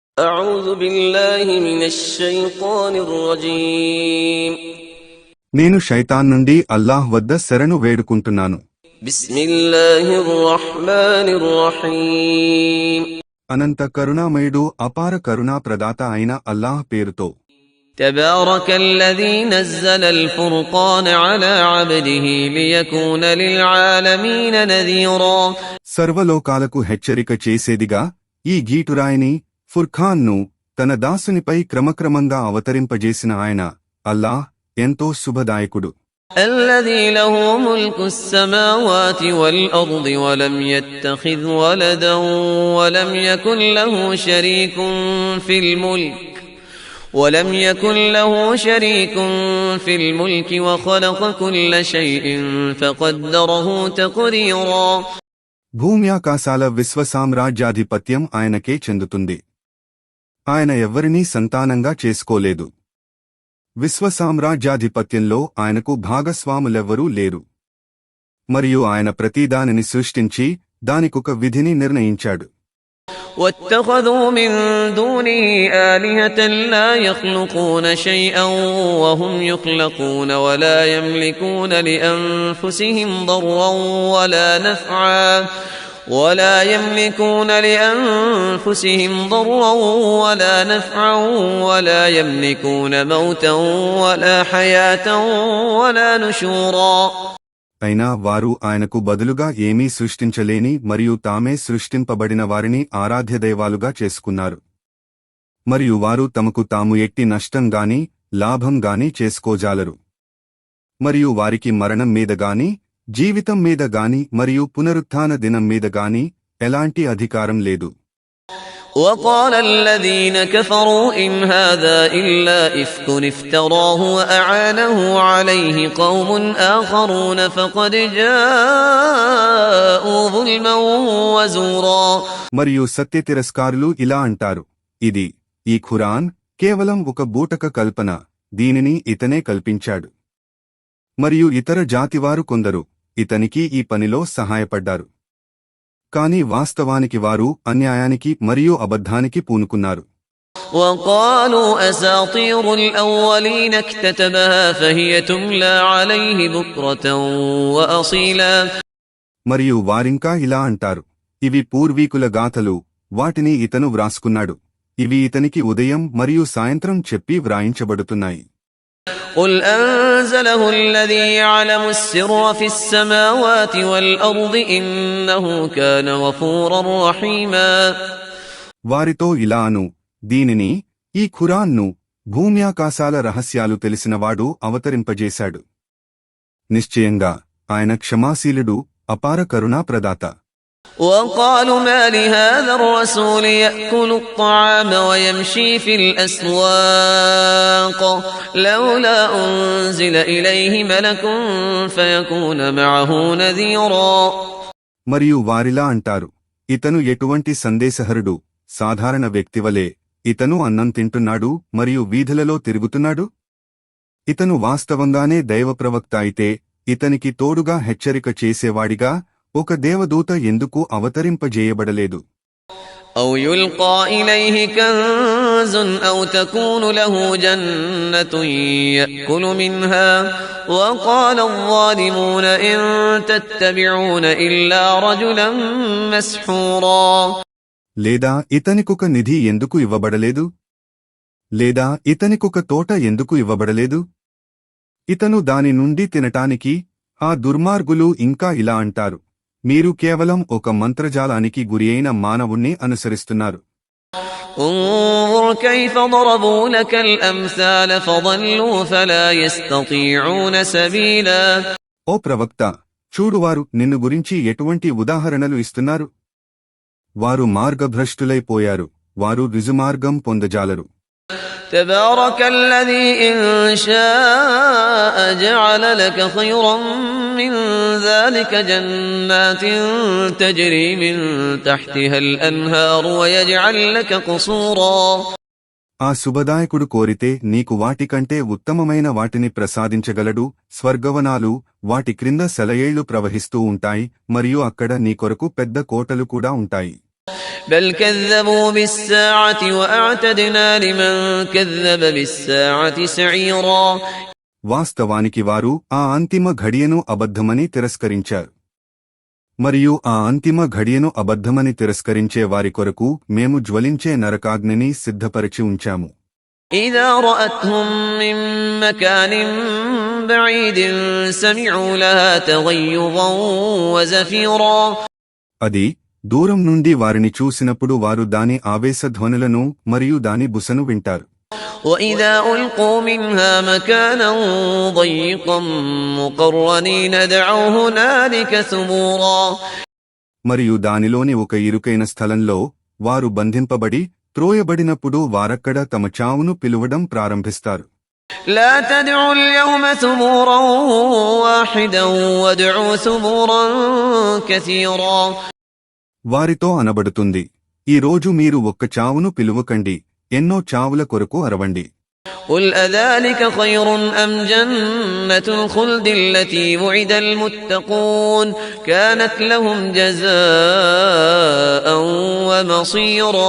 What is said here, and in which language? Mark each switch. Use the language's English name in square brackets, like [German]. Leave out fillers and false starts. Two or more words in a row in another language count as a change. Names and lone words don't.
[Arabic] أعوذ بالله من الشيطان الرجيم [Telugu] నేను శైతాన్ నుండి అల్లాహ్ వద్ద శరణు వేడుకుంటున్నాను. [Arabic] بسم الله الرحمن الرحيم [Telugu] అనంత కరుణామయుడు అపార కరుణా ప్రదాత అయిన అల్లాహ్ పేరుతో. [Arabic] تبارك الذي نزل الفرقان على عبده ليكون للعالمين نذيرا [Telugu] సర్వలోకాలకు హెచ్చరిక చేసేదిగా ఈ గీటురాయిని ఫుర్ఖాన్ను తన దాసునిపై క్రమక్రమంగా అవతరింపజేసిన ఆయన అల్లాహ్ ఎంతో శుభదాయకుడు. [Arabic] الذي له ملك السماوات والأرض ولم يتخذ ولدا ولم يكن له شريك في الملك وخلق كل شيء فقدره تقديرا [Telugu] భూమ్యాకాశాల విశ్వసామ్రాజ్యాధిపత్యం ఆయనకే చెందుతుంది. ఆయన ఎవ్వరినీ సంతానంగా చేసుకోలేదు. విశ్వసామ్రాజ్యాధిపత్యంలో ఆయనకు భాగస్వాములెవ్వరూ లేరు. మరియు ఆయన ప్రతిదానిని సృష్టించి దానికొక విధిని నిర్ణయించాడు. [Arabic] واتخذوا من دونه آلهة لا يخلقون شيئا وهم يخلقون ولا يملكون لأنفسهم ضرا ولا نفعا ولا يملكون موتا ولا حياة ولا نشورا [Telugu] అయినా వారు ఆయనకు బదులుగా ఏమీ సృష్టించలేని మరియు తామే సృష్టింపబడిన వారిని ఆరాధ్యదైవాలుగా చేసుకున్నారు. మరియు వారు తమకు తాము ఎట్టి నష్టంగాని లాభంగాని చేసుకోజాలరు. మరియు వారికి మరణం మీదగాని జీవితం మీదగాని మరియు పునరుత్థాన దినం మీదగాని ఎలాంటి అధికారం లేదు. [Arabic] وقال الذين كفروا إن هذا إلا إفك افتراه وأعانه عليه قوم آخرون فقد جاءوا ظلما وزورا [Telugu] మరియు సత్యతిరస్కారులు ఇలా అంటారు, ఈ ఖురాన్ కేవలం ఒక బూటక కల్పన, దీనిని ఇతనే కల్పించాడు. మరియు ఇతర జాతివారు కొందరు ఇతనికి ఈ పనిలో సహాయపడ్డారు. కాని వాస్తవానికి వారు అన్యాయానికి మరియు అబద్ధానికి పూనుకున్నారు. [Arabic] وقالوا أساطير الأولين اكتتبها فهي تملى عليه بكرة وأصيلا [Telugu] మరియు వారింకా ఇలా అంటారు, ఇవి పూర్వీకుల గాథలు, వాటిని ఇతను వ్రాసుకున్నాడు, ఇవి ఇతనికి ఉదయం మరియు సాయంత్రం చెప్పి వ్రాయించబడుతున్నాయి. [Arabic] قل أنزله الذي يعلم السر في السماوات والأرض إنه كان غفورا رحيما [Telugu] వారితో ఇలాను, దీనిని ఈ ఖురాన్ను భూమ్యాకాశాల రహస్యాలు తెలిసినవాడు అవతరింపజేశాడు. నిశ్చయంగా ఆయన క్షమాశీలుడు, అపార కరుణా ప్రదాత. [Arabic] وقالوا ما لهذا الرسول يأكل الطعام ويمشي في الأسواق لولا أنزل إليه ملك فيكون معه نذيرا [Telugu] మరియు వారిలా అంటారు, ఇతను ఎటువంటి సందేశహరుడు, సాధారణ వ్యక్తివలే ఇతను అన్నం తింటున్నాడు మరియు వీధులలో తిరుగుతున్నాడు. ఇతను వాస్తవంగానే దైవప్రవక్త అయితే ఇతనికి తోడుగా హెచ్చరిక చేసేవాడిగా ఒక దేవదూత ఎందుకు అవతరింపజేయబడలేదు? [Arabic] أو يلقى إليه كنز أو تكون له جنة يأكل منها وقال الظالمون إن تتبعون إلا رجلا مسحورا [Telugu] లేదా ఇతనికొక నిధి ఎందుకు ఇవ్వబడలేదు? లేదా ఇతనికొక తోట ఎందుకు ఇవ్వబడలేదు? ఇతను దాని నుండి తినటానికి ఆ దుర్మార్గులు ఇంకా ఇలా అంటారు, మీరు కేవలం ఒక మంత్రజాలానికి గురియైన మానవుణ్ణి అనుసరిస్తున్నారు. [Arabic] انظر كيف ضربوا لك الأمثال فضلوا فلا يستطيعون سبيلا [Telugu] ఓ ప్రవక్త, చూడువారు నిన్ను గురించి ఎటువంటి ఉదాహరణలు ఇస్తున్నారు. వారు మార్గభ్రష్టులైపోయారు, వారు రుజుమార్గం పొందజాలరు. [Arabic] تبارك الذي إن شاء جعل لك خيرا من ذلك جنات تجري من تحتها الأنهار ويجعل لك قصورا [Telugu] ఆ శుభదాయకుడు కోరితే నీకు వాటికంటే ఉత్తమమైన వాటిని ప్రసాదించగలడు. స్వర్గవనాలు, వాటి క్రింద సెలయేళ్లు ప్రవహిస్తూ ఉంటాయి మరియు అక్కడ నీ కొరకు పెద్ద కోటలు కూడా ఉంటాయి. [Arabic] بل كذبوا بالساعة وأعتدنا لمن كذب بالساعة سعيرا. [Telugu] వాస్తవానికి వారు ఆ అంతిమ ఘడియను అబద్ధమని తిరస్కరించారు. మరియు ఆ అంతిమ ఘడియను అబద్ధమని తిరస్కరించే వారి కొరకు మేము జ్వలించే నరకాగ్నిని సిద్ధపరిచి ఉంచాము. [Arabic] إذا رأتهم من مكان بعيد سمعوا لها تغيظا وزفيرا. [Telugu] అది దూరం నుండి వారిని చూసినప్పుడు వారు దాని ఆవేశధ్వనులను మరియు దాని బుసను వింటారు. [Arabic] وإذا ألقوا منها مكانا ضيقا مقرنين دعوا هنالك ثبورا. [Telugu] మరియు దానిలోని ఒక ఇరుకైన స్థలంలో వారు బంధింపబడి త్రోయబడినప్పుడు వారక్కడ తమ చావును పిలువడం ప్రారంభిస్తారు. [Arabic] لا تدعوا اليوم ثبورا واحدا وادعوا ثبورا كثيرا. [Telugu] వారితో అనబడుతుంది, ఈ రోజు మీరు ఒక్క చావును పిలువకండి, ఎన్నో చావుల కొరకు అరవండి. [Arabic] قل أذلك خير أم جنة الخلد التي وعد المتقون كانت لهم جزاء ومصيرا.